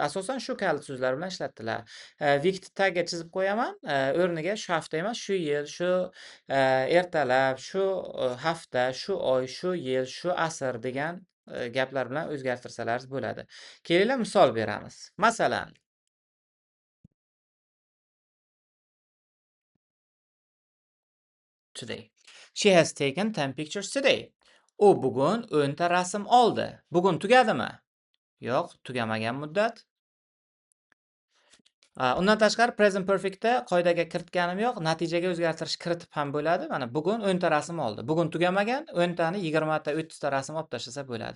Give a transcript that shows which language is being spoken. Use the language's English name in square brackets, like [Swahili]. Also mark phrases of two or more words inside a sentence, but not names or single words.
[Uzbek] Asosan shu kalt so'zlar bilan ishlatiladi. Weekni tagga chizib qo'yaman. O'rniga shu hafta emas, shu yil, shu ertalab, shu hafta, shu oy, shu yil, shu asr degan gaplar bilan o'zgartirsalaringiz bo'ladi. Kelinglar misol beramiz. Masalan, today. [English] She has taken 10 pictures today. [Uzbek] U bugun 10 ta rasm oldi. Bugun tugadimi? Yo'q, tugamagan muddat. Undan tashqari [English] present perfectda [Uzbek] qoidaga kiritganim yo'q, natijaga o'zgartirish kiritib ham bo'ladi. Mana bugun 10 ta rasm oldi. Bugun tugamagan, 10 tani 20 ta, 30 ta rasm olib tashlasa bo'ladi.